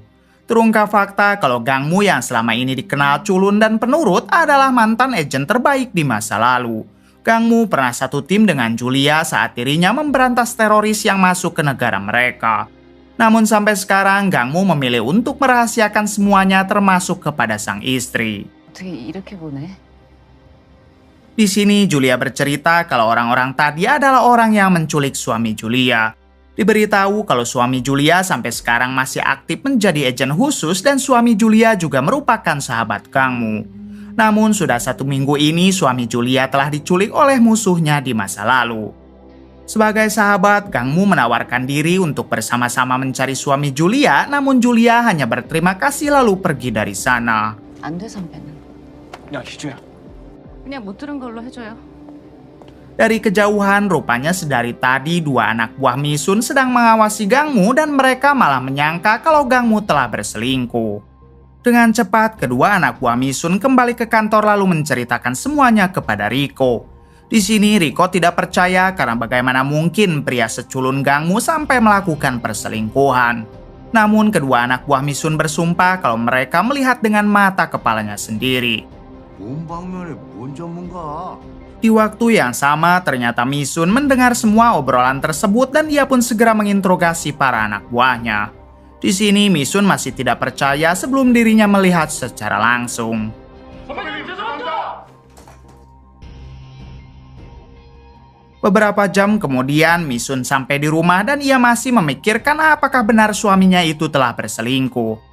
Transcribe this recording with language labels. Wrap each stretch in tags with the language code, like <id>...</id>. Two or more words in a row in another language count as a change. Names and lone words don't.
<id>Terungkap fakta kalau Gangmu yang selama ini dikenal culun dan penurut adalah mantan agen terbaik di masa lalu. Gangmu pernah satu tim dengan Julia saat dirinya memberantas teroris yang masuk ke negara mereka. Namun sampai sekarang Gangmu memilih untuk merahasiakan semuanya termasuk kepada sang istri.</id> <ko>어떻게 이렇게 보네?</ko> <id>Di sini Julia bercerita kalau orang-orang tadi adalah orang yang menculik suami Julia. Diberitahu kalau suami Julia sampai sekarang masih aktif menjadi agen khusus dan suami Julia juga merupakan sahabat Gangmu. Namun sudah 1 minggu ini suami Julia telah diculik oleh musuhnya di masa lalu. Sebagai sahabat, Gangmu menawarkan diri untuk bersama-sama mencari suami Julia, namun Julia hanya berterima kasih lalu pergi dari sana.</id> <ko>안 돼, 선배는. 야 희주야. 그냥 못 들은 걸로 해줘요.</ko> <id>Dari kejauhan, rupanya sedari tadi 2 anak buah Misun sedang mengawasi Gangmu dan mereka malah menyangka kalau Gangmu telah berselingkuh. Dengan cepat, kedua anak buah Misun kembali ke kantor lalu menceritakan semuanya kepada Riko. Di sini Riko tidak percaya karena bagaimana mungkin pria seculun Gangmu sampai melakukan perselingkuhan. Namun kedua anak buah Misun bersumpah kalau mereka melihat dengan mata kepalanya sendiri.</id> <ko>뭔 방면에 뭔 전문가?</ko> <id>Di waktu yang sama, ternyata Misun mendengar semua obrolan tersebut dan ia pun segera menginterogasi para anak buahnya. Di sini Misun masih tidak percaya sebelum dirinya melihat secara langsung. Beberapa jam kemudian Misun sampai di rumah dan ia masih memikirkan apakah benar suaminya itu telah berselingkuh.</id>